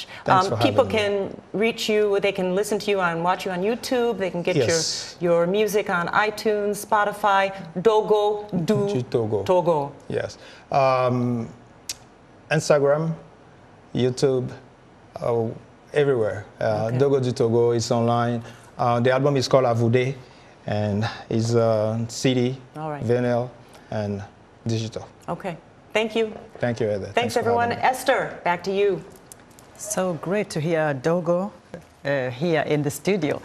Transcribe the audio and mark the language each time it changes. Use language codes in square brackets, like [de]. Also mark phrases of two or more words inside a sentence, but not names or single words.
[en] People can reach you, they can listen to you and watch you on YouTube, they can get your music on iTunes, Spotify, Dogo du Togo. Yes. Instagram, YouTube, everywhere. Dogo du Togo is online. The album is called Avoude, and it's CD, vinyl, and digital. Okay. Thank you. Thank you, Heather. Thanks everyone. Esther, back to you. So great to hear Dogo here in the studio.